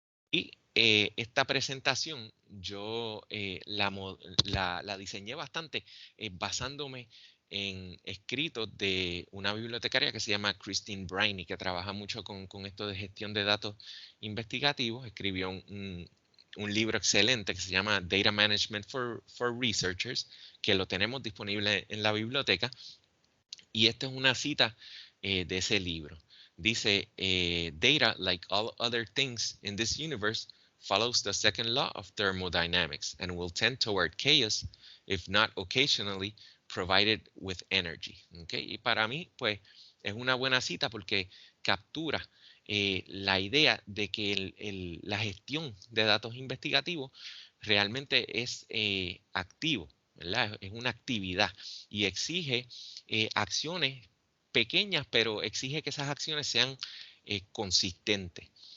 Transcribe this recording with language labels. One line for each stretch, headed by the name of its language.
Spanish: Y esta presentación yo la diseñé bastante basándome en escritos de una bibliotecaria que se llama Christine Briney, que trabaja mucho con esto de gestión de datos investigativos. Escribió un libro excelente que se llama Data Management for Researchers, que lo tenemos disponible en la biblioteca. Y esta es una cita de ese libro. Dice,
English: data, like all other things in this universe, follows the second law of thermodynamics and will tend toward chaos if not occasionally provided with energy.
Spanish: ¿Okay? Y para mí, pues, es una buena cita porque captura la idea de que la gestión de datos investigativos realmente es activo, ¿verdad? Es una actividad y exige acciones pequeñas, pero exige que esas acciones sean consistentes.